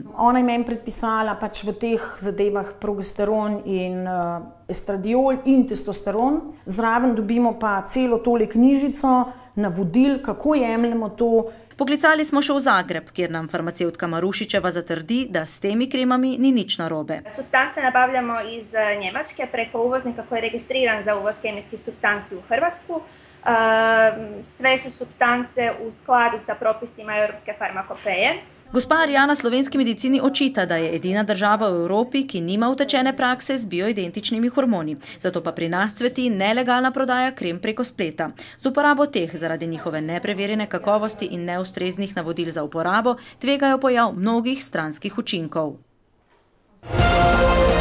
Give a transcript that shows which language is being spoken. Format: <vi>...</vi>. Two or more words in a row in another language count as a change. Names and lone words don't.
<sl>Ona je meni predpisala v teh zadevah progesteron in estradiol in testosteron. Zraven dobimo pa celo tole knjižico navodil, kako jemljemo to. Poklicali smo še v Zagreb, kjer nam farmacevtka Marušičeva zatrdi, da s temi kremami ni nič narobe.</sl> <hr>Supstance nabavljamo iz Njemačke preko uvoznika koji je registriran za uvoz kemijskih supstanci u Hrvatsku. Sve su supstance u skladu sa propisima Europske farmakopeje.</hr> <sl>Gospa Arijana slovenski medicini očita, da je edina država v Evropi, ki nima utečene prakse z bioidentičnimi hormoni. Zato pa pri nas cveti nelegalna prodaja krem preko spleta. Z uporabo teh zaradi njihove nepreverjene kakovosti in neustreznih navodil za uporabo tvegajo pojav mnogih stranskih učinkov.</sl>